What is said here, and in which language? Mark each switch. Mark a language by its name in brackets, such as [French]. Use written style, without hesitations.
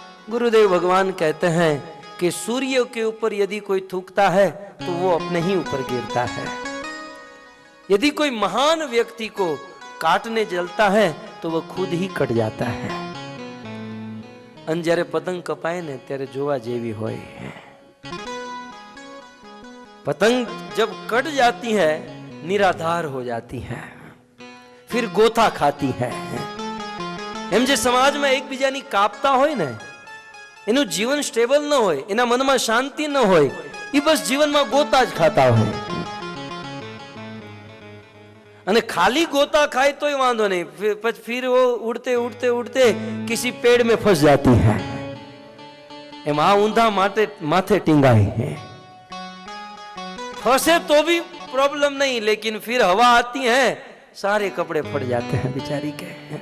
[Hindi] गुरुदेव भगवान कहते हैं कि सूर्य के ऊपर यदि कोई थूकता है तो वो अपने ही ऊपर गिरता है। यदि कोई महान व्यक्ति को काटने जलता है तो वह खुद ही कट जाता है। [Gujarati] अन જ્યારે પતંગ કપાય ને ત્યારે જોવા જેવી હોય। [Hindi] पतंग जब कट जाती है निराधार हो जाती है, फिर गोथा खाती है। [Gujarati] એમ જે સમાજમાં એકબીજાની કાપતા હોય ને, એનું જીવન સ્ટેબલ ન હોય, એના મનમાં શાંતિ ન હોય, એ બસ જીવનમાં ગોતા જ ખાતા હોય। [Hindi] અને खाली गोता खाए तो ही वांधो नहीं, फिर वो उड़ते उड़ते उड़ते किसी पेड़ में फंस जाती है। [Gujarati] एमा ऊंधा माथे टिंगाई [Hindi] है, फंसे तो भी प्रॉब्लम नहीं, लेकिन फिर हवा आती है सारे कपड़े फट जाते हैं बेचारी के।